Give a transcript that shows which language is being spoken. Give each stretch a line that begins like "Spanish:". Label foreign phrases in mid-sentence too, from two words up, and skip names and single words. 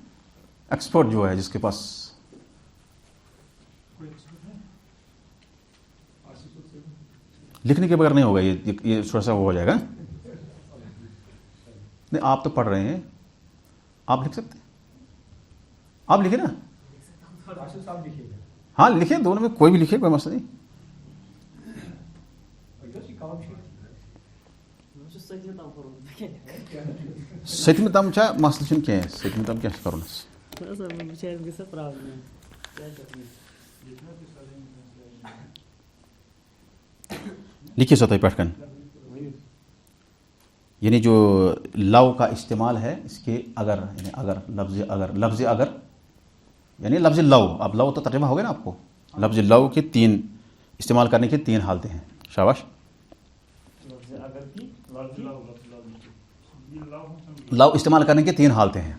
Urdu: ایکسپرٹ جو ہے جس کے پاس لکھنے کے بغیر نہیں ہوگا, یہ تھوڑا سا ہو جائے گا. نہیں آپ تو پڑھ رہے ہیں, آپ لکھ سکتے ہیں, آپ لکھیں نا. ہاں لکھیں, دونوں میں کوئی بھی لکھے, کوئی مسئلہ نہیں.
Kashmiri: ستمہ تام چھا مسئلہ چھُنہٕ کینٛہہ, ستمہ تام کیٛاہ چھُ کَرُن اَسہِ؟ لکھِو سا تُہۍ پٮ۪ٹھ کَنۍ.
Urdu: یعنی جو لو کا استعمال ہے اس کے اگر یعنی اگر لفظ اگر یعنی لفظ لو، اب لو تو ترجمہ ہو گیا نا آپ کو، لفظ لو کے 3 استعمال کرنے کی 3 حالتیں ہیں. شاباش. لو استعمال کرنے کی 3 حالتیں ہیں.